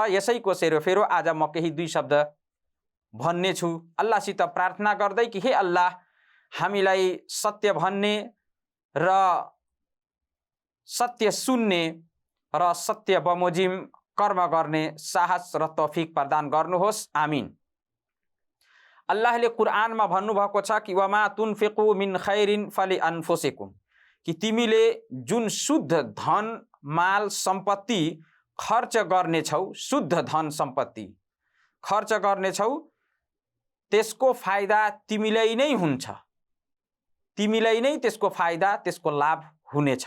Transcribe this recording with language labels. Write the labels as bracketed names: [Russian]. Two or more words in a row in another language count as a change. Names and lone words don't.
[Nepali] यसैको सेरोफेरो आज म केही दुई शब्द भन्ने छु, अल्लाहसित प्रार्थना गर्दै कि हे अल्लाह, हामीलाई सत्य भन्ने र सत्य सुन्ने र सत्य बमोजिम कर्म गर्ने साहस र तौफिक प्रदान गर्नुहोस्, आमीन। अल्लाहले कुरानमा भन्नुभएको छ कि [Arabic] وما تنفقوا من خير فلأنفسكم, [Nepali] कि तिमीले जुन शुद्ध धन माल सम्पत्ति खर्च गर्नेछौ, शुद्ध धन सम्पत्ति खर्च गर्नेछौ, त्यसको फाइदा तिमीलाई नै हुन्छ, तिमीलाई नै त्यसको फाइदा त्यसको लाभ हुनेछ।